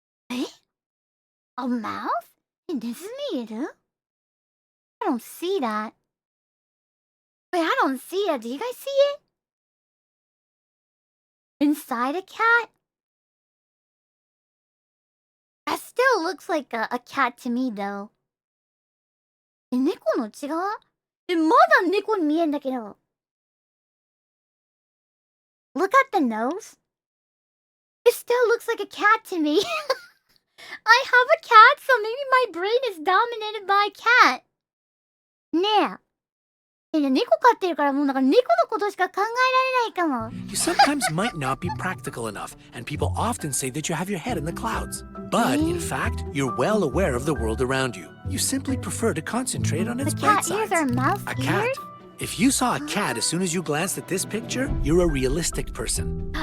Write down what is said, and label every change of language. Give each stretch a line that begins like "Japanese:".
English: Eh? A mouse? In this meter? I don't see that. Wait, I don't see it. Do you guys see it? Inside a cat? That still looks like a cat to me, though.
Japanese: え、猫の違う？え、まだ猫に見えんだけど。
English: Look at the nose. It still looks like a cat to me. I have a cat, so maybe my brain is dominated by a cat.
Japanese: ねえ。猫飼ってるからもうなんか猫のことしか考えられないかも。
English: You sometimes might not be practical enough, and people often say that you have your head in the clouds. But in fact, you're well aware of the world around you. You simply prefer to concentrate on its bright sides. Cat ears are mouse A ears? cat. If you saw a cat as soon as you glanced at this picture, you're a realistic person.